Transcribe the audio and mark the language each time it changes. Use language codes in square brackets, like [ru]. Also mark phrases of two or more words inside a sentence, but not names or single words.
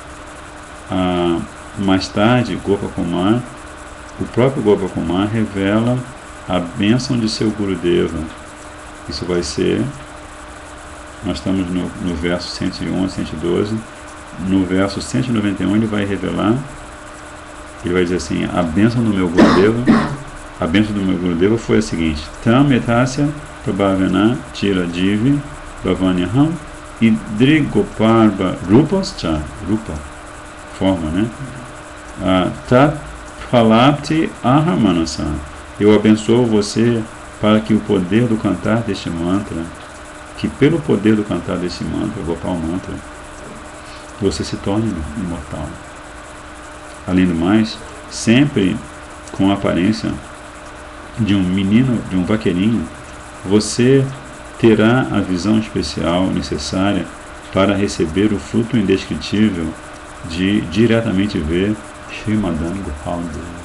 [pt] Mais tarde, o próprio Gopakumar revela a bênção de seu Gurudeva. Isso vai ser, nós estamos no verso 101 a 112, no verso 191 ele vai revelar, ele vai dizer assim, a bênção do meu Gurudeva foi a seguinte: [sa] Tam etasya prabhavena tira divi bhavanyaham idrigoparva rupascha, rupa, [pt] forma, né? [sa] Tat phalapti ahamanasa. [pt] Eu abençoo você para que o poder do cantar deste mantra, que pelo poder do cantar desse mantra, Gopal Mantra, você se torne imortal. Além do mais, sempre com a aparência de um menino, de um vaqueirinho, você terá a visão especial necessária para receber o fruto indescritível de diretamente ver Srimadan Gopal Deva.